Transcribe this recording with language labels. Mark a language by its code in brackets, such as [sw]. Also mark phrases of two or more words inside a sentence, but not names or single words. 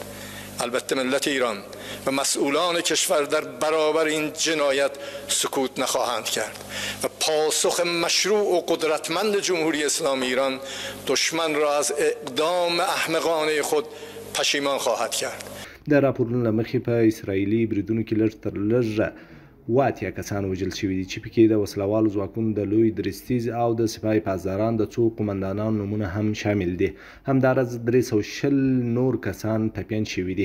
[fa] البته ملت ایران و مسئولان کشور در برابر این جنایت سکوت نخواهند کرد و پاسخ مشروع و قدرتمند جمهوری اسلامی ایران دشمن را از اقدام احمقانه خود پشیمان خواهد کرد. [ps] د راپورونو له مخې په اسرائیلي بریدونو کې لږ تر لږه 80 کسان وژل شوي دي، چې پکې د وسلوالو ځواکونو د لوی درستیز او د سپاه پاسداران د څو قومندانانو نومونه هم شامل دي. همداراز 320 نور کسان ټپیان شوي دي.